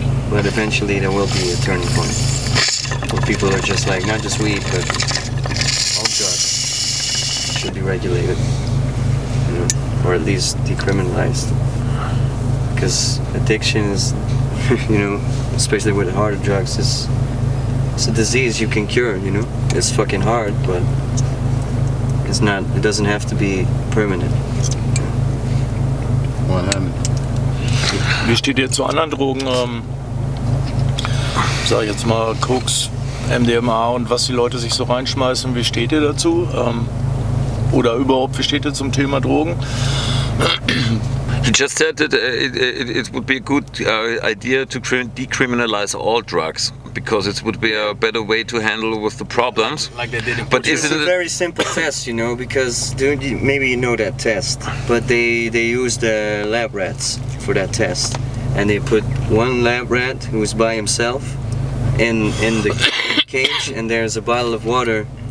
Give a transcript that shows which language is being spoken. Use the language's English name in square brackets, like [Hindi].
[English] But eventually there will be a turning point where people are just like, not just weed, but all drugs should be regulated, you know, or at least decriminalized. Because addiction is, you know, especially with harder drugs, it's a disease you can cure, you know. It's fucking hard, but it's not. It doesn't have to be permanent. 100. [German] Wie steht ihr zu anderen Drogen? Sag ich jetzt mal Koks, MDMA und was die Leute sich so reinschmeißen. Wie steht ihr dazu? Oder überhaupt, wie steht ihr zum Thema Drogen? [English] You just said that it would be a good idea to decriminalize all drugs because it would be a better way to handle with the problems. Like they did in But It's isn't a it? very simple test, you know, because maybe you know that test, but they use the lab rats for that test, and they put one lab rat who is by himself in the cage, and there's a bottle of water.